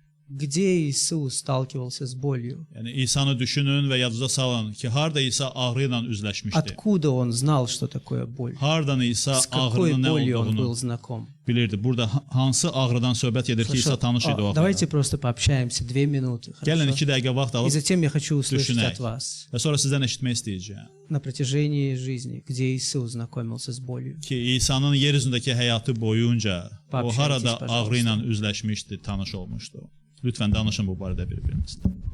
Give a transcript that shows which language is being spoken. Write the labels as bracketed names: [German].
[Russian] где Иисус сталкивался с болью? [Azerbaijani] Yəni İsanı düşünün və yadınıza salın ki, harda İsa ağrı ilə üzləşmişdi. [Russian] Откуда он знал, что такое боль? [Azerbaijani] Hardan İsa [Russian] С какой [Azerbaijani] ağrının nə [Russian] болью он был [Azerbaijani] olduğunu [Russian] знаком? [Azerbaijani] bilirdi. Burada hansı ağrıdan söhbət gedir ki, İsa tanış idi o [Russian] Давайте [Azerbaijani] ağrıdan. [Russian] просто пообщаемся 2 минуты, [Azerbaijani] Gəlin [Russian] хорошо? [Azerbaijani] 2 dəqiqə vaxt [Russian] И [Azerbaijani] alıb [Russian] затем я хочу услышать [Azerbaijani] düşünək. [Russian] от вас [Azerbaijani] Və sonra sizdən eşitmək istəyəcəyəm [Russian] на протяжении жизни, где Иисус знакомился с болью. [Azerbaijani] ki, İsa'nın yer üzündəki həyatı boyunca o [Russian] Пообщайтесь, [Azerbaijani] harada [Russian] пожалуйста. [Azerbaijani] ağrı ilə üzləşmişdi, tanış olmuşdu. Lütfən danışın bu barədə bir-birinizlə.